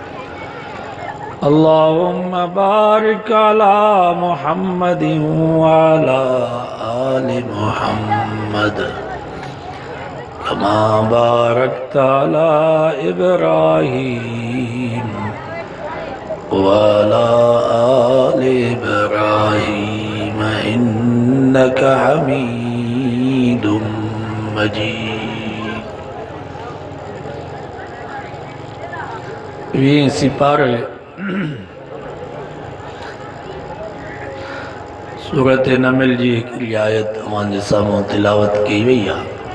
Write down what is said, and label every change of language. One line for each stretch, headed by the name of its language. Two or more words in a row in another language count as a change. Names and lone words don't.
Arabic: اللهم بارك على محمد وعلى آل محمد كما باركت على إبراهيم وعلى آل إبراهيم حميد مجيد.
Sindhi: ये सिपारे सूरत नमल जी हिकिड़ी आयत तव्हांजे साम्हूं तिलावत कई वई आहे।